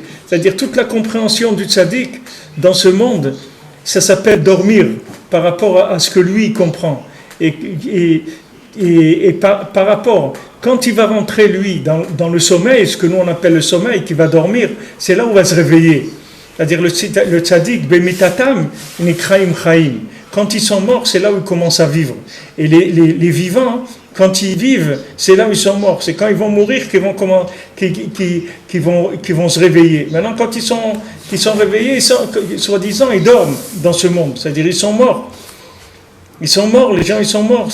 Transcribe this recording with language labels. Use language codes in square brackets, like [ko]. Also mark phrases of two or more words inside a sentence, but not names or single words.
[fr] C'est-à-dire toute la compréhension du tzadik dans ce monde, ça s'appelle dormir par rapport à ce que lui comprend. Et par rapport, quand il va rentrer lui dans le sommeil, ce que nous on appelle le sommeil, qui va dormir, c'est là où il va se réveiller. C'est-à-dire le tzadik, [he] במיתתם, נקראים חיים. [fr] Quand ils sont morts, c'est là où ils commencent à vivre. Et les vivants, quand ils vivent, c'est là où ils sont morts. C'est quand ils vont mourir qu'ils vont se réveiller. Maintenant, quand ils sont réveillés, soi-disant, ils dorment dans ce monde. C'est-à-dire ils sont morts. Ils sont morts, les gens, ils sont morts.